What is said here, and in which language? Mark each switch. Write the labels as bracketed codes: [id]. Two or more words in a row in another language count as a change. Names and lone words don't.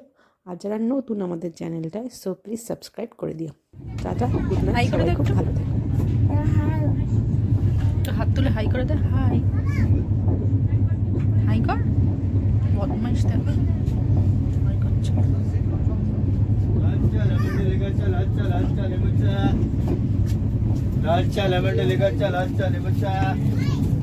[bn] আর যারা নতুন আমাদের চ্যানেলটায়, [en] so please [bn] সাবস্ক্রাইব করে দিও। টাটা, [en] good night, [bn] সবাই খুব ভালো থেকো। তুলে হাই করে দে, হাই হাই কর, বদমাইশ দেখো হাই করছে। [hi] लाल चा लेमन लेकर चल, लाल चा लेमन चा।